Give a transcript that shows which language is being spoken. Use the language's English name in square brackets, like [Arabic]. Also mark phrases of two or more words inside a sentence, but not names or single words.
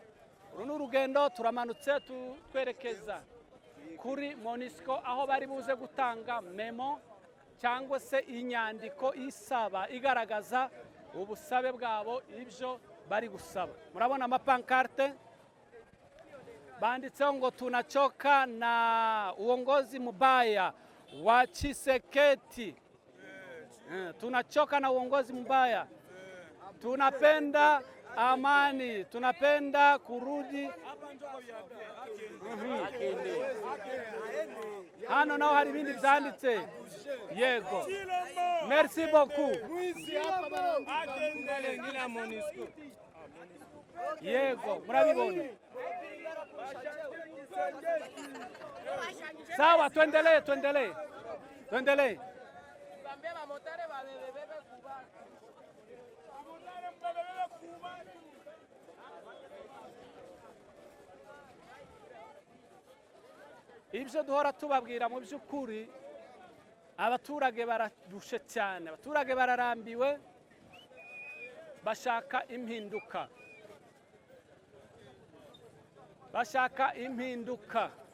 [Kinyarwanda] Runo urugendo turamanutse twerekeza kuri MONUSCO, aho bari buze gutanga memo cyangwa se inyandiko isaba igaragaza ubusabe bwabo, ibyo bari gusaba. Murabona amapankarte banditseho ngo [Swahili] tunachoka na uongozi mbaya wa Tshisekedi. Tunachoka na uongozi mbaya, tunapenda amani, tunapenda kurudi. [Kinyarwanda] Hano naho hari ibindi byanditse. Yego, [French] merci beaucoup. [Kinyarwanda] Yego, murabibona. [Swahili] Sawa, tuendelee. [Kinyarwanda] Ibyo duhora tubabwira mu by'ukuri, abaturage bararushe cyane, abaturage bararambiwe, bashaka impinduka.